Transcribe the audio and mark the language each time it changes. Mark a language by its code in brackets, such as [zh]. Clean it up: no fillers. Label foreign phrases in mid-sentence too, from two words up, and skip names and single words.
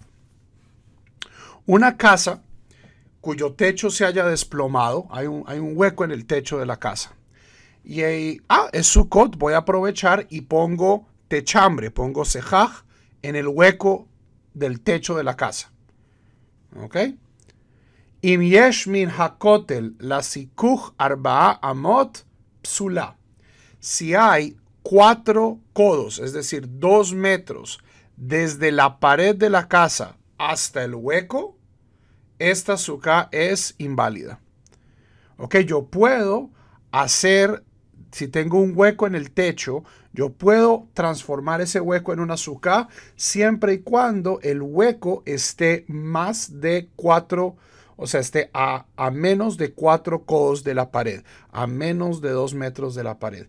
[es] Una casa cuyo techo se haya desplomado, hay un hueco en el techo de la casa. Y es Sukkot, voy a aprovechar y pongo techambre, pongo sejaj en el hueco del techo de la casa. ¿Ok? [he] אם יש מן הכותל לסיכוך ארבע אמות פסולה. [es] Si hay 4 codos, es decir, 2 metros desde la pared de la casa hasta el hueco, esta suká es inválida. Ok, yo puedo hacer, si tengo un hueco en el techo, yo puedo transformar ese hueco en una suká siempre y cuando el hueco esté más de 4, o sea, esté a menos de 4 codos de la pared, a menos de 2 metros de la pared.